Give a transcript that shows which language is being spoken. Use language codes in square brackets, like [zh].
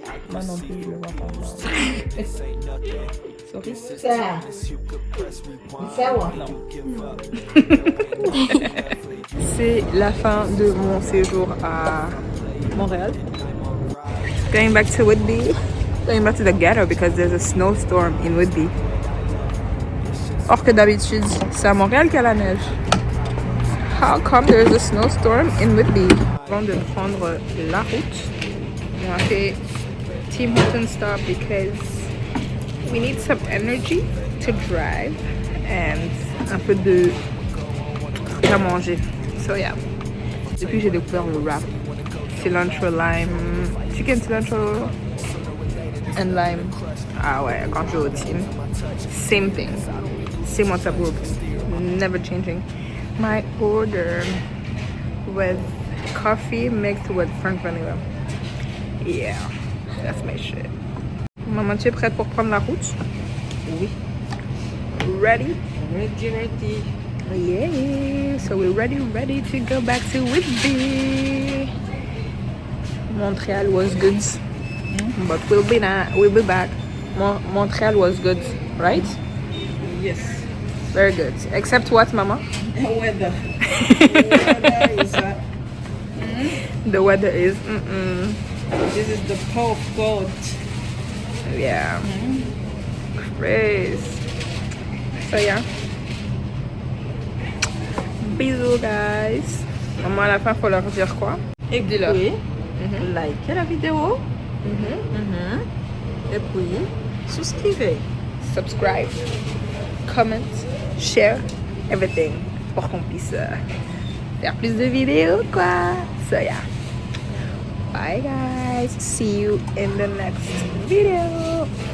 [fr] Moi non plus, je le vois pas. [en] Sorry. [fr] Ça, non. C'est la fin de mon séjour à Montréal. [en] Going back to Whitby. Going back to the ghetto because there's a snowstorm in Whitby. [fr] Or que d'habitude, c'est à Montréal qu'il y a la neige. [en] How come there's a snowstorm in Whitby? [fr] Avant de prendre la route, on a fait Tim Hortons [en] stop because we need some energy to drive and [fr] un peu de trucs à manger. [en] So yeah. [fr] Depuis j'ai découvert le wrap. [en] Cilantro lime, chicken cilantro and lime. [fr] Ah ouais, quand je vais au team. [en] Same thing. Same WhatsApp group. Never changing. My order with coffee mixed with Frank vanilla. Yeah, that's my shit. [fr] Maman, tu es prête pour prendre la route? Oui. [en] Ready? Ready. Yeah. So we're ready to go back to Whitby. Montreal was good, but we'll be back. Montreal was good, right? Yes. Very good. Except what, Mama? Weather. The weather is The weather is. This is the power of God. Yeah. Crazy. So yeah. [fr] Bisous guys. Maman à la fin faut leur dire quoi? Et puis, Dis-leur. likez la vidéo. Et puis, souscrivez. [en] Subscribe, comment, share, everything [fr] pour qu'on puisse faire plus de vidéos quoi. [en] So yeah. Bye guys. See you in the next video.